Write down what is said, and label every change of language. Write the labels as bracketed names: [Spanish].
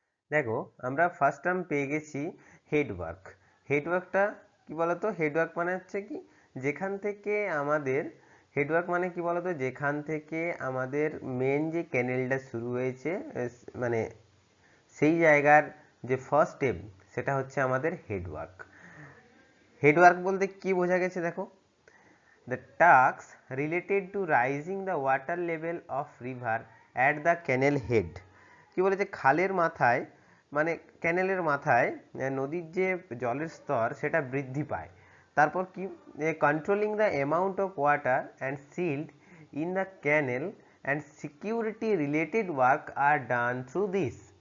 [Bangla] দেখো, আমরা first term পেয়ে গেছি হেডওয়ার্ক। হেডওয়ার্কটা কি বলতো? হেডওয়ার্ক মানে হচ্ছে কি, যেখান থেকে আমাদের হেডওয়ার্ক মানে কি বলতো, যেখান থেকে আমাদের মেন যে ক্যানেলটা শুরু হয়েছে, মানে সেই জায়গার যে ফার্স্ট স্টেপ, সেটা হচ্ছে আমাদের হেডওয়ার্ক। হেডওয়ার্ক বলতে কি বোঝা গেছে দেখো, [English] the tasks related to rising the water level of river at the canal head। [Bangla] কি বলেছে, খালের মাথায় মানে ক্যানেলের মাথায় নদীর যে জলের স্তর সেটা বৃদ্ধি পায়। [English] তারপর কি, controlling the amount of water and silt in the canal and security related work আর done through this.